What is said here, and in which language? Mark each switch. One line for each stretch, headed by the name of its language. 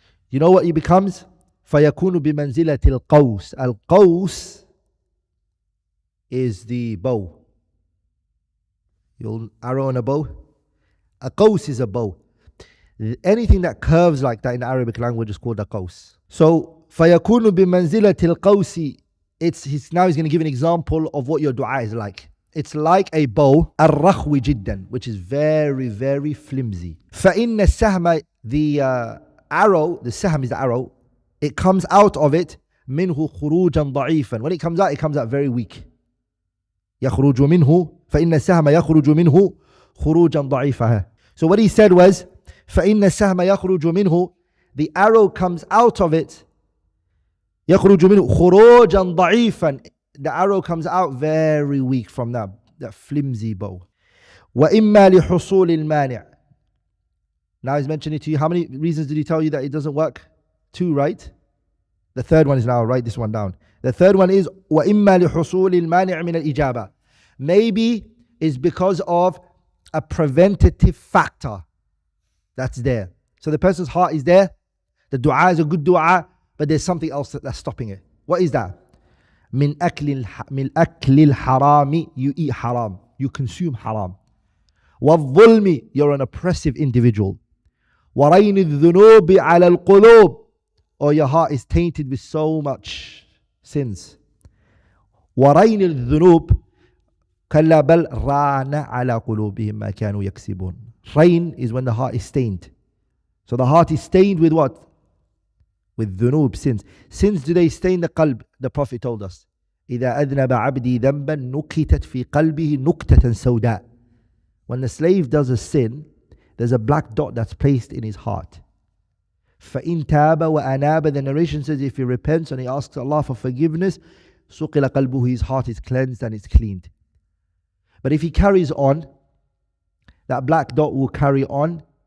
English: You know what he becomes?
Arabic: فَيَكُونُ بِمَنْزِلَةِ الْقَوْسِ.
English: Al-qaws is the bow. You'll arrow on a bow. A qaws is a bow. Anything that curves like that in the Arabic language is called a qaws. So
Arabic: فَيَكُونُ بِمَنْزِلَةِ الْقَوْسِ.
English: Now he's going to give an example of what your dua is like. It's like a bow,
Arabic: الرخو جدا,
English: which is very, very flimsy.
Arabic: فَإِنَّ السَّهْمَ,
English: the arrow, the sahm is the arrow, it comes out of it,
Arabic: مِنْهُ خُرُوجًا ضَعِيفًا.
English: When it comes out very weak.
Arabic: يَخْرُجُ مِنْهُ فَإِنَّ السَّهْمَ يَخْرُجُ مِنْهُ خُرُوجًا ضَعِيفًا.
English: So what he said was,
Arabic: فَإِنَّ السَّهْمَ يَخْرُجُ مِنْهُ,
English: the arrow comes out of it,
Arabic: يَخْرُجُ مِنْهُ خُرُوجًا ضَعِيفًا.
English: The arrow comes out very weak from that flimsy bow.
Arabic: وَإِمَّا لِحُصُولِ الْمَانِعِ.
English: Now he's mentioning to you, how many reasons did he tell you that it doesn't work? 2, right? The third one is, now write this one down. The third one is
Arabic: وَإِمَّا لِحُصُولِ الْمَانِعِ مِنَ الْإِجَابَةِ.
English: Maybe it's because of a preventative factor that's there. So the person's heart is there, the dua is a good dua, but there's something else that's stopping it. What is that?
Arabic: من أكل الحرام,
English: you eat haram, you consume haram.
Arabic: والظلم,
English: you're an oppressive individual.
Arabic: ورين الذنوب على القلوب,
English: or your heart is tainted with so much sins.
Arabic: ورين الذنوب كلا بل ران على قلوبهم ما كانوا يكسبون.
English: Rain is when the heart is stained. So the heart is stained with what? With dhunub, sins. Sins, do they stain the qalb? The Prophet told us,
Arabic: إِذَا أَذْنَبَ عَبْدِي ذَنْبًا نُكِتَتْ فِي قَلْبِهِ نُكْتَةً سَوْدَاء.
English: When the slave does a sin, there's a black dot that's placed in his heart.
Arabic: فَإِن تَابَ وَأَنَابَ.
English: The narration says if he repents and he asks Allah for forgiveness,
Arabic: سُقِلَ قَلْبُهُ,
English: his heart is cleansed and it's cleaned. But if he carries on, that black dot will carry on.